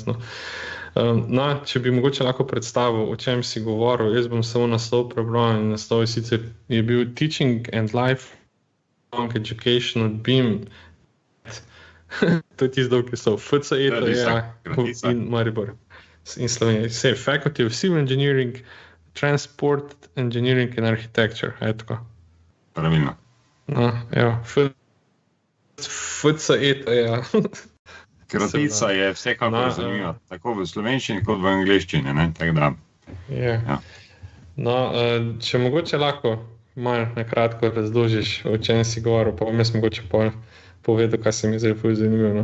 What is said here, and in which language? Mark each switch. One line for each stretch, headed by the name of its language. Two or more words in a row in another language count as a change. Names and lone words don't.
Slovenian: No, če bi mogoče lahko predstavil, o čem si govoril, jaz bom samo naslov prebral in naslov sicer je bil Teaching and Lifelong Education od BIM. To je tisti dolg, ki so FCE in Maribor in Slovenija.
English: Say, Faculty of Civil Engineering, Transport Engineering and Architecture.
Slovenian: Je tako? Pravilno. No, evo, FCE, ja. Kratica je vsekakor zanimiva, tako v slovenščini kot v angleščini, ne? Tako da. Ja. No, če mogoče lahko malo nakratko razložiš, o čem si govoril, pa bom jaz mogoče povedal, kaj se mi zdaj zanimivo.